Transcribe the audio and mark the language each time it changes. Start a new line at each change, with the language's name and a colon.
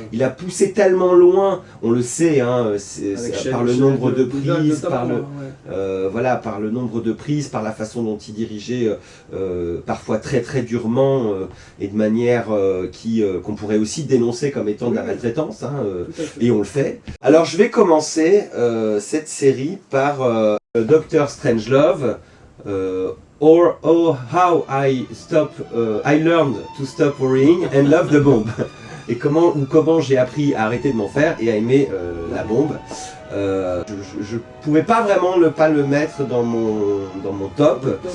French: Il a poussé tellement loin, on le sait, hein, par le nombre de prises, voilà, par le nombre de prises, par la façon dont il dirigeait parfois très très durement et de manière qu'on pourrait aussi dénoncer comme étant de la maltraitance, hein, et on le fait. Alors je vais commencer cette série par Dr.
English: Strangelove, or how I learned to stop worrying and love the bomb.
French: Et comment j'ai appris à arrêter de m'en faire et à aimer la bombe. Je pouvais pas vraiment ne pas le mettre dans mon top.